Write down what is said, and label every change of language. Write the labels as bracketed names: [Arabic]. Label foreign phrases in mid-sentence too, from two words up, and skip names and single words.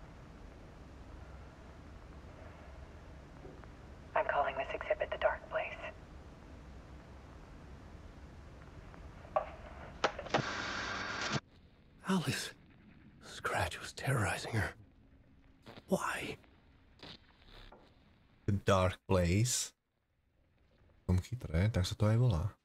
[English] I'm calling this exhibit The Dark Place. Alice. Scratch was terrorizing her. Why? The Dark Place. [Slovak] V tom chytré, tak sa to aj volá.